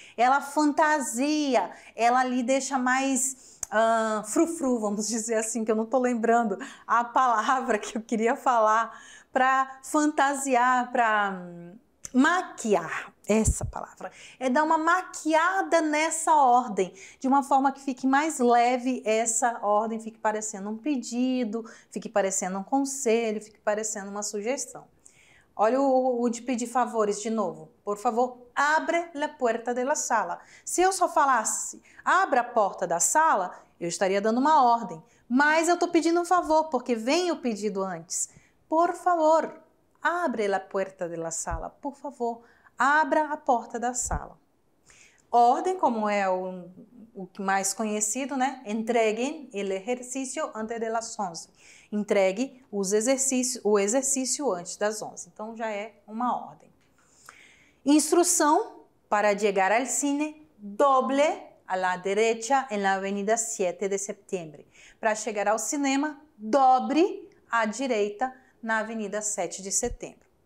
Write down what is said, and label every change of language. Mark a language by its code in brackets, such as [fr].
[pt] Ela fantasia, ela lhe deixa mais frufru, vamos dizer assim, que eu não estou lembrando a palavra que eu queria falar, para fantasiar, para maquiar, essa palavra, é dar uma maquiada nessa ordem, de uma forma que fique mais leve essa ordem, fique parecendo um pedido, fique parecendo um conselho, fique parecendo uma sugestão. Olha o de pedir favores de novo. [es] Por favor, abre la puerta de la sala. [pt] Se eu só falasse, abra a porta da sala, eu estaria dando uma ordem, mas eu estou pedindo um favor, porque vem o pedido antes. [es] Por favor, abre la puerta de la sala. [pt] Por favor, abra a porta da sala. Ordem, como é o mais conhecido, né? [es] Entreguem el ejercicio antes de las 11. [pt] Entregue o exercício antes das 11. Então, já é uma ordem. Instrução para chegar [es] al cine, doble a la derecha en la avenida 7 de setembro. [pt] Para chegar ao cinema, dobre à direita na avenida 7 de setembro.